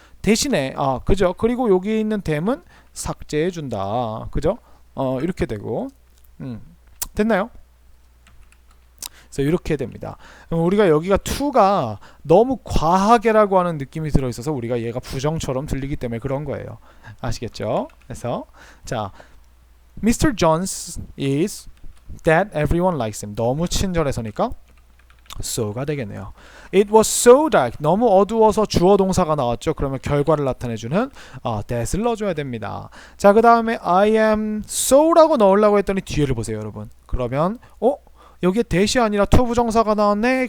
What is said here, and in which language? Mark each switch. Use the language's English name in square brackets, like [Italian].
[Korean] 대신에 그죠? 그리고 여기에 있는 them은 삭제해준다. 그죠? 이렇게 되고 됐나요? 그래서 이렇게 됩니다. 우리가 여기가 to가 너무 과하게라고 하는 느낌이 들어있어서 우리가 얘가 부정처럼 들리기 때문에 그런 거예요. 아시겠죠? 그래서 자 Mr. [English] Jones is that everyone likes him. [Korean] 너무 친절해서니까 so가 되겠네요. [English] It was so dark. [Korean] 너무 어두워서 주어 동사가 나왔죠. 그러면 결과를 나타내주는 that을 넣어줘야 됩니다. 자, 그 다음에 I am so라고 넣으려고 했더니 뒤에를 보세요, 여러분. 그러면 여기에 that이 아니라 투부정사가 나왔네.